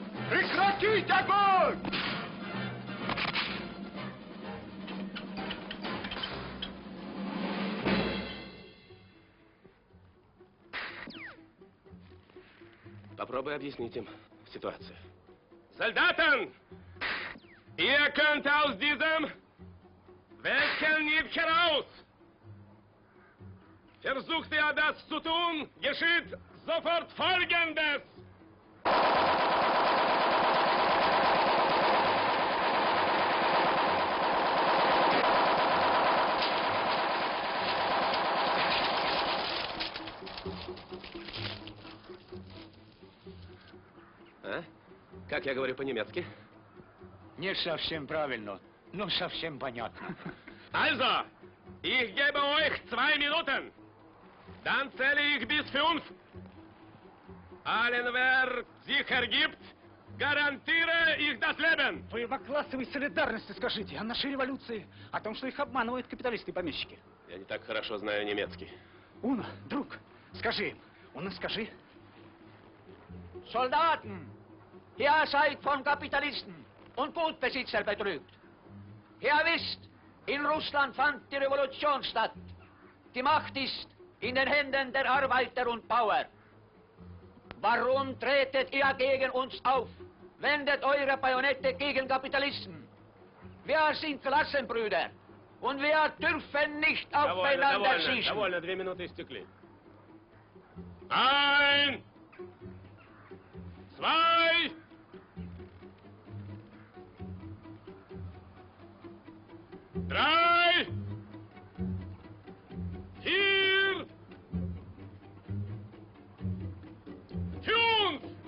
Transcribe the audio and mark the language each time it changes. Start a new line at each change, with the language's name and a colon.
Russian: Прекратить огонь! Попробуй объяснить им ситуацию.
German: Soldaten! Ihr könnt aus diesem Welken nicht heraus! Versucht ihr das zu tun, geschieht sofort Folgendes!
Russian: А? Как я говорю по-немецки? Не совсем правильно, но совсем понятно.
German: Also, ich gebe euch 2 Minuten. Dann zähle ich bis 5. Allen, wer sich ergibt,
Russian: гарантируя их
German: das Leben.
Russian: Вы о классовой солидарности скажите, о нашей революции, о том, что их обманывают капиталисты и помещики. Я не так хорошо знаю немецкий. Уна, друг, скажи им. Уна, скажи.
German: Soldaten, ihr seid von Kapitalisten und Gutbesitzer betrügt. Ihr wisst, in Russland fand die Revolution statt. Die Macht ist in den Händen der Arbeiter und Bauern. Warum tretet ihr gegen uns auf? Wendet eure Bajonette gegen Kapitalisten. Wir sind Klassenbrüder und wir dürfen nicht aufeinander schießen.
Russian: Довольно, 2 минуты истекли. 1, 2, 3, 4, 5.